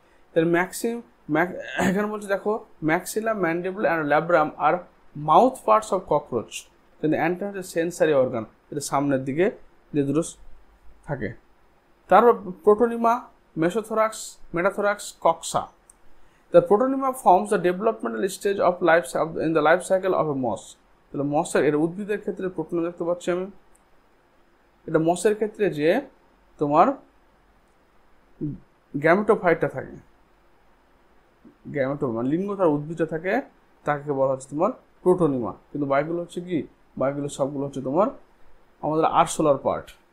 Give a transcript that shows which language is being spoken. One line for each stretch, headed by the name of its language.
Bangla: তাহলে এখানে বলছে দেখো
English: maxilla, mandible and labrum আর mouth parts of cockroach,
Bangla: কিন্তু অ্যান্টিনা হচ্ছে সেন্সারি অর্গান, এটা সামনের দিকে যে দুটো থাকে। তারপর protonema, mesothorax, metathorax, কক্সা।
English: The protonema forms the developmental stage of in the life cycle of a moss.
Bangla: তাহলে মসের এর উদ্ভিদের ক্ষেত্রে প্রোটোনিমা দেখতে পাচ্ছি আমি, এটা মসের ক্ষেত্রে যে তোমার গ্যামেটোফাইটটা থাকে, মানে লিঙ্গ তার উদ্ভিদটা থাকে, তাকে বলা হচ্ছে তোমার প্রোটোনিমা। কিন্তু বাকিগুলো হচ্ছে কি, বাকিগুলো সবগুলো হচ্ছে তোমার আমাদের আরসোলার পার্ট।